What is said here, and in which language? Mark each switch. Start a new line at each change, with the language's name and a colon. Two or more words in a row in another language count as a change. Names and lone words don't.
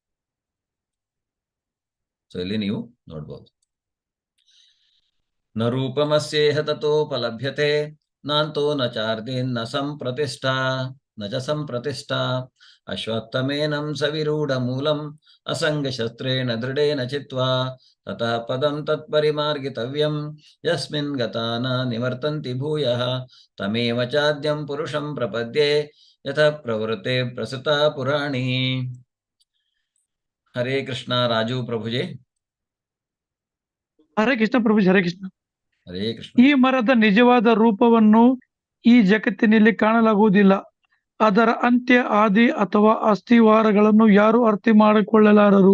Kannada: ಸೊ ಇಲ್ಲಿ ನೀವು ನೋಡ್ಬೋದು.
Sanskrit: ನ ರೂಪಮಸ್ಯೇಹ ತತೋಪಲಭ್ಯತೆ ನಾಂತೋ ನ ಚಾರ್ದಿನ್ ನ ಸಂಪ್ರತಿಷ್ಠಾ ನ ಚ ಸಂಪ್ರತಿಷ್ಠಾ ಅಶ್ವತ್ಥಮೇನಂ ಸವಿರೂಢ ಮೂಲಂ ಅಸಂಗ ಶಸ್ತ್ರೇಣ ದೃಢೇನ ಚಿತ್ವಾ ತತಃ ಪದಂ ತತ್ಪರಿಮಾರ್ಗಿತವ್ಯಂ ಯಸ್ಮಿನ್ ಗತಾ ನ ನಿವರ್ತಂತಿ ಭೂಯಃ ತಮೇವ ಚಾದ್ಯಂ ಪುರುಷಂ ಪ್ರಪದ್ಯೆ ಯಥಾ ಪ್ರವೃತ್ತೆ ಪ್ರಸೃತಾ ಪುರಾಣಿ.
Kannada: ಹರೇ ಕೃಷ್ಣ. ರಾಜು ಪ್ರಭುಜಿ. ಹರೇ ಕೃಷ್ಣ ಪ್ರಭುಜಿ. ಹರೇ ಕೃಷ್ಣ. ಹರೇ ಕೃಷ್ಣ. ಈ ಮರದ ನಿಜವಾದ ರೂಪವನ್ನು ಈ ಜಗತ್ತಿನಲ್ಲಿ ಕಾಣಲಾಗುವುದಿಲ್ಲ. ಅದರ ಅಂತ್ಯ, ಆದಿ ಅಥವಾ ಅಸ್ಥಿವಾರಗಳನ್ನು ಯಾರು ಅರ್ಥ ಮಾಡಿಕೊಳ್ಳಲಾರರು.